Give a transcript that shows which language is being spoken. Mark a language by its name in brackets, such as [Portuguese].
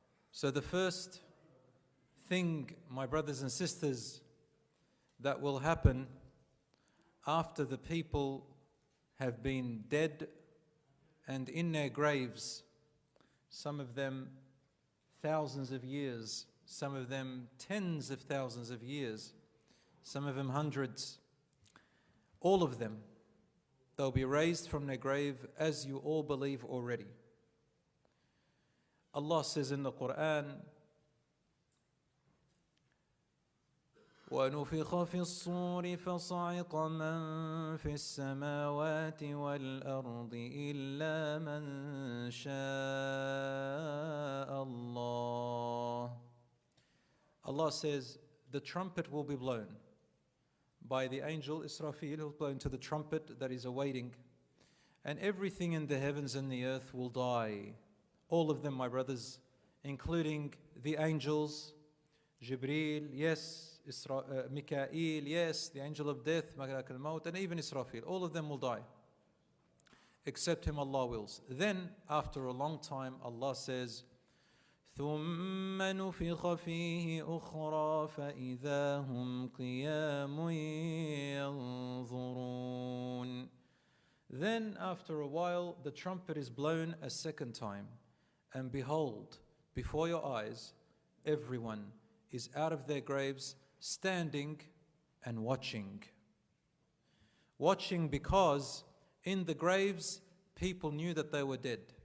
[English] So the first thing, my brothers and sisters, that will happen after the people have been dead and in their graves, some of them thousands of years, some of them tens of thousands of years, some of them hundreds, all of them, they'll be raised from their grave as you all believe already. Allah says in the Quran, [Arabic] وَنُفِخَ فِي الصُّورِ فَصَعِقَ مَن فِي السَّمَاوَاتِ وَالْأَرْضِ إِلَّا مَن شَاءَ اللَّهُ. [English] Allah says, the trumpet will be blown by the angel Israfil, who will blow into the trumpet that is awaiting, and everything in the heavens and the earth will die. All of them, my brothers, including the angels, Jibreel, yes, Mikael, yes, the angel of death, Malak al-Maut, and even Israfil. All of them will die, except him Allah wills. Then, after a long time, Allah says, [Arabic] ثُمَّ نُفِخَ فِيهِ أُخْرَى فَإِذَا هُمْ قِيَامٌ يَنظُرُونَ. [English] Then, after a while, the trumpet is blown a second time, and behold, before your eyes, everyone is out of their graves, standing and watching. Watching because in the graves, people knew that they were dead.